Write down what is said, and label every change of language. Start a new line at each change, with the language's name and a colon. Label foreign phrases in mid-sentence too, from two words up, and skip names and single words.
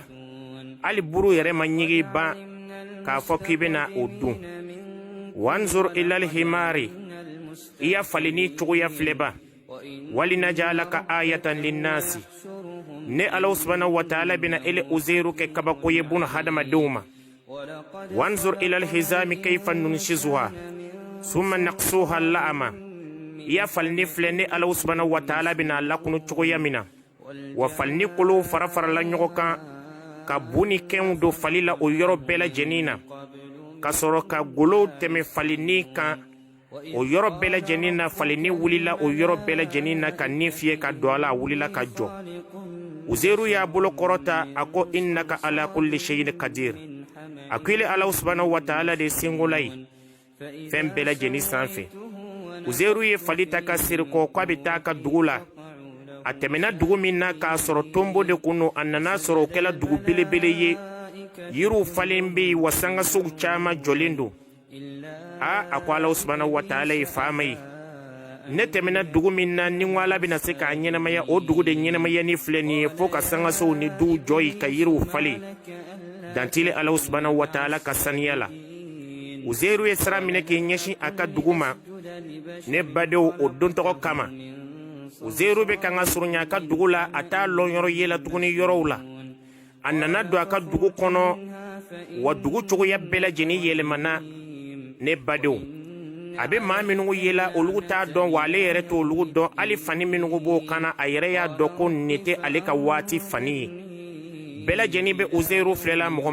Bambara: Hali buru yɛrɛ ma ɲigi ban k'a fɔ k'i bɛna o dun.
Arabic: وانظر إلى الحمار.
Bambara: I ya falini cogoya filɛba.
Arabic: ولنجعلك آية للناس.
Bambara: Ne
Arabic: الله سبحانه وتعالى
Bambara: bina ele Uzeiru kɛ kabako ye buna hadamadenw ma.
Arabic: وانظر إلى العظام كيف ننشزها ثم نكسوها لحما.
Bambara: I ya falini filɛ ne
Arabic: الله سبحانه وتعالى
Bambara: bina lakunu cogoya min na. Wa falini kolo fara farala ɲɔgɔn kan ka bu ni kɛnw don fali la o yɔrɔ bɛɛ lajɛlen na. Ka sɔrɔ ka golo tɛmɛ falini kan o yɔrɔ bɛɛ lajɛlen na. Falini wulila o yɔrɔ bɛɛ lajɛlen na ka nin fiyɛ ka don a la a wulila ka jɔ. Uzeiru y'a bolo kɔrɔta a ko
Arabic: إنك على كل شيء قدير.
Bambara: A ko ile
Arabic: الله سبحانه وتعالى
Bambara: de sengola ye fɛn bɛɛ lajɛlen sanfɛ. Uzeiru ye fali ta ka siri kɔ k'a bɛ taa ka dugu la. A tɛmɛna dugu min na k'a sɔrɔ tombo de kun don a nana sɔrɔ o kɛla dugu belebele ye. Yiriw falen bɛ yen wa sangasow caman jɔlen don. A ko
Arabic: الله سبحانه وتعالى
Bambara: ye faama ye. Ne tɛmɛna dugu min na ni ko Ala bɛna se k'a ɲɛnamaya o dugu de ɲɛnamayani filɛ nin ye fo ka sangasow ni duw jɔ yen ka yiriw falen. Dantile
Arabic: الله سبحانه وتعالى
Bambara: ka saniya la. Uzeiru ye sira minɛ k'i ɲɛsin a ka dugu ma ne badenw o don tɔgɔ kama Uzairu be kan ka surunya ka dugu la a t'a lɔn yɔrɔ ye la tuguni yɔrɔw la a nana don a ka dugu kɔnɔ wa dugu cogoya bɛɛ lajɛlen yɛlɛmana ne badenw a be maa minnu ye la olugu t'a dɔn wa ale yɛrɛ t'olugu dɔn hali fani minnu b'o kana a yɛrɛ y'a dɔn ko nin tɛ ale ka waati fani ye bɛɛ lajɛlen be Uzairu filɛla mɔgɔ